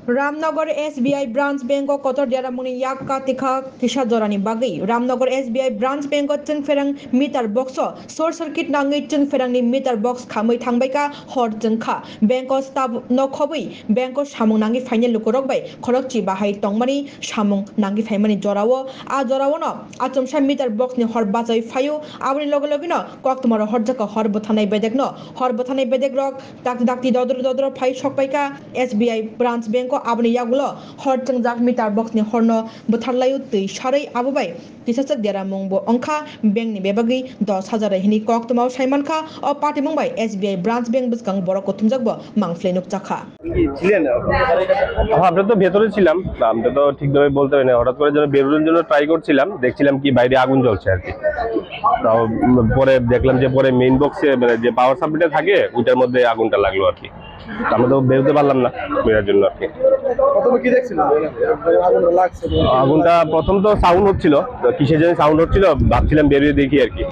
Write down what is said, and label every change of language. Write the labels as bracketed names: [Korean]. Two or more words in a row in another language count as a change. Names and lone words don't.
[Kok Borok] रामनगर SBI ब्रांच बैंक कतर देरामुनि याक्का तिखा किसा जरानि बागै रामनगर SBI ब्रांच बैंक फेरंग [English] meter box short circuit [Kok Borok] नांगै फेरंगनि [English] meter box [Kok Borok] खामै थांबायका हर जोंखा [English] bank staff [Kok Borok] न खबै बैंक सामुं नांगि फाइनल लुकुरकबाय खरकची बाहाय तंगमानि सामुं नांगि फाइमानि जरावो आ जरावनो आचमसा [English] meter box [Kok Borok] नि हर बाजाय फायो आबनि लगे लगेनो कक्तमार हर जका हर बथानाय बेदेक रक दाक्ति दद्र फाइ सकबायका SBI ब्रांच बैंक आबनि यागुलो हरचों जाक [English] meter box [Kok Borok] नि हरनो बुथारलायु तै सारै आबुबाय किसासक देरा मुंबो अंखा बैंक नि बेबागै 10,000 हिनि कक्तमाव साइमानखा अ पार्टी मुंबाय SBI ब्रांच बैंक बुसकां बড় कुथुमजाकबो मांफ्लेनुक चाखा [Bangla] আমরা তো ভেতরে ছিলাম, আমরা তো ঠিকভাবে বলতে পারি না। হঠাৎ করে যেন বেরোনোর জন্য ট্রাই করছিলাম, দেখছিলাম কি বাইরে আগুন জ্বলছে আর কি। তাও পরে দেখলাম যে পরে [English] main boxe [Bangla] মানে যে [English] power supplyta [Bangla] থাকে ওইটার মধ্যে আগুনটা লাগলো আর কি। আমরা তো বেরোতে পারলাম না বেরার জন্য আর কি। আগুনটা প্রথম তো সাউন্ড হচ্ছিল, কিসের জন্য সাউন্ড হচ্ছিল ভাবছিলাম বেরিয়ে দেখি আর কি।